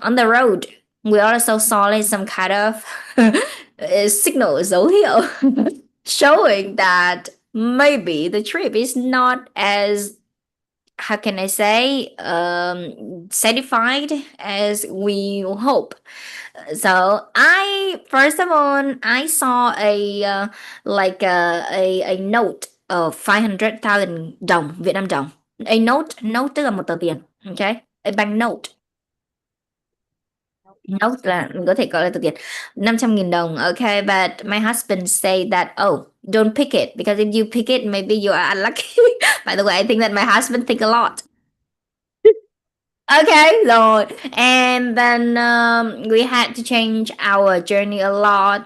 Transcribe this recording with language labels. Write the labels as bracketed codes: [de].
[en] On the road, we also saw like some kind of signals over here showing that maybe the trip is not as, how can I say, satisfied as we hope. So I, first of all, I saw a like a note of 500,000 đồng Việt Nam đồng. A note [vi] tức là một tờ tiền, [en] okay? A bank note. [vi] Nốt là mình có thể gọi là từ tiền 500.000 đồng. [en] Okay, but my husband say that, oh, don't pick it because if you pick it, maybe you are unlucky. By the way, I think that my husband think a lot. Okay, rồi. And then we had to change our journey a lot.